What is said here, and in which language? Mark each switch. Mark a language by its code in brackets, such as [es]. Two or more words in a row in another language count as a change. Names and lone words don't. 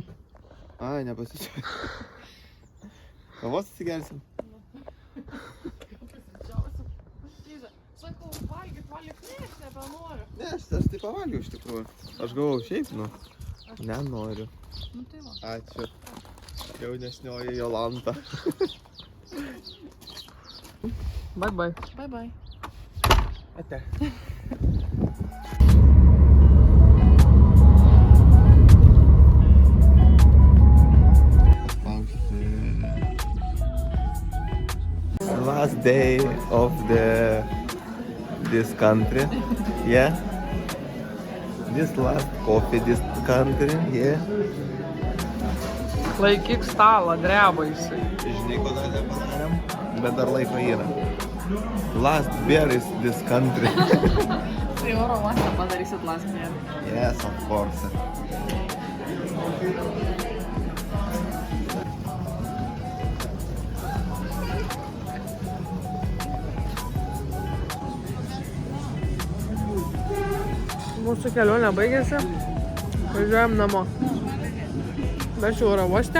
[lt] Ai, nepasiričiausim. Kavos atsigersim? Sakau, valgyk, ne, aš nebenoriu. Ne, aš tai pavalgiau iš tikrųjų. Aš galvau šiaip, nenoriu. Nu tai va. Ačiū. Jaunesnioji Jolanta. [en] Bye bye. Bye bye. [lt] Ate. [en] Last day of this country, yeah. This last coffee, this country, yeah. [lt] Laikyk stalą, dreba jisai. Žinai, ko dar nepadarėm, bet dar laiko yra. [en] Last beer is this country. [lt] Tai oro uostą padarysit [en] last beer. Yes, of course. [lt] Mūsų kelionė baigėsi. Važiuojam namo. Dar čia oro uoste.